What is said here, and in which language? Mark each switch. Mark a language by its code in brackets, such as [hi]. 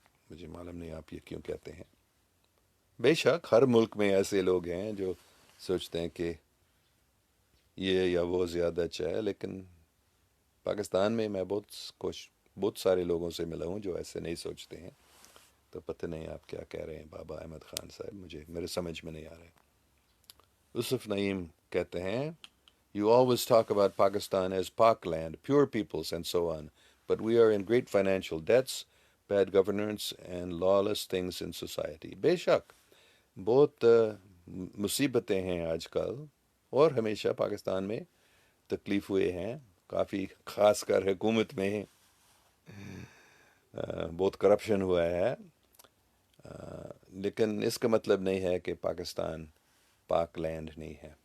[ur] مجھے معلوم نہیں آپ یہ کیوں کہتے ہیں. بے شک ہر ملک میں ایسے لوگ ہیں جو سوچتے ہیں کہ یہ یا وہ زیادہ اچھا ہے، لیکن پاکستان میں میں بہت سارے لوگوں سے ملا ہوں جو ایسے نہیں سوچتے ہیں. تو پتہ نہیں آپ کیا کہہ رہے ہیں بابا احمد خان صاحب، میرے سمجھ میں نہیں آ رہے. یوسف نعیم کہتے ہیں: [en] You always talk about Pakistan as Pak land, pure peoples and so on, but we are in great financial debts, bad governance and lawless things in society. [ur] بے شک بہت مصیبتیں ہیں آج کل، اور ہمیشہ پاکستان میں تکلیف ہوئے ہیں کافی، خاص کر حکومت میں بہت کرپشن ہوا ہے. لیکن اس کا مطلب نہیں ہے کہ پاکستان پاک لینڈ نہیں ہے.